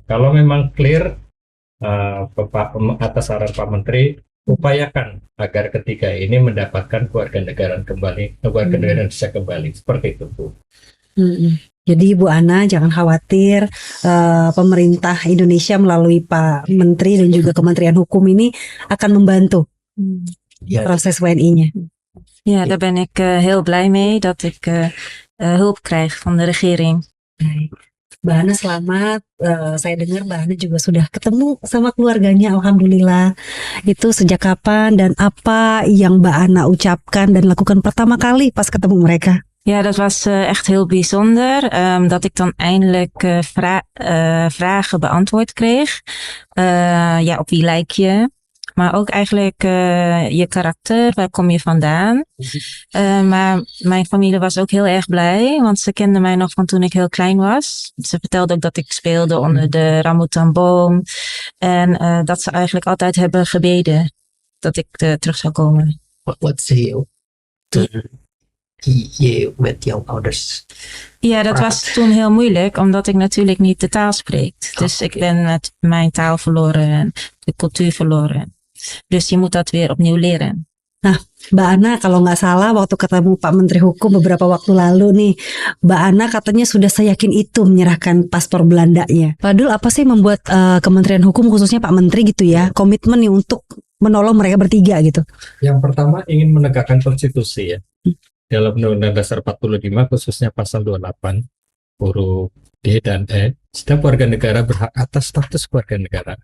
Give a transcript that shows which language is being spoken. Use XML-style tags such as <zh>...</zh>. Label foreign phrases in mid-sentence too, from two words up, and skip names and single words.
<id>Kalau memang clear atas saran Pak Menteri, upayakan agar ketiga ini mendapatkan kewarganegaraan kembali, kewarganegaraan bisa kembali, seperti itu, Bu. Jadi Bu Ana jangan khawatir, pemerintah Indonesia melalui Pak Menteri dan juga Kementerian Hukum ini akan membantu proses WNI-nya.</id> <nl>Ja, daar ben ik heel blij mee dat ik hulp krijg van de regering.</nl> <id>Baik. Mbak Ana selamat, saya dengar Mbak Ana juga sudah ketemu sama keluarganya, alhamdulillah. Itu sejak kapan dan apa yang Mbak Ana ucapkan dan lakukan pertama kali pas ketemu mereka?</id> <nl>Ja, dat was echt heel bijzonder. Dat ik dan eindelijk vragen beantwoord kreeg. Ja, op wie lijk je? Maar ook eigenlijk je karakter, waar kom je vandaan? Maar mijn familie was ook heel erg blij, want ze kenden mij nog van toen ik heel klein was. Ze vertelde ook dat ik speelde onder de rambutanboom. En dat ze eigenlijk altijd hebben gebeden dat ik terug zou komen.</nl> <en>What say you to you with your ouders?</en> <nl>Ja, dat was toen heel moeilijk, omdat ik natuurlijk niet de taal spreek. Dus ik ben mijn taal verloren en de cultuur verloren. Dus je moet dat weer opnieuw leren.</nl> <id>Nah, Mbak Ana kalau nggak salah waktu ketemu Pak Menteri Hukum beberapa waktu lalu nih, Mbak Ana katanya sudah seyakin itu menyerahkan paspor Belandanya. Pak Dul, apa sih membuat Kementerian Hukum khususnya Pak Menteri gitu ya komitmen nih untuk menolong mereka bertiga gitu? Yang pertama ingin menegakkan konstitusi ya. Dalam Undang-Undang Dasar 45 khususnya pasal 28 huruf D dan E, setiap warga negara berhak atas status warga negara.</id>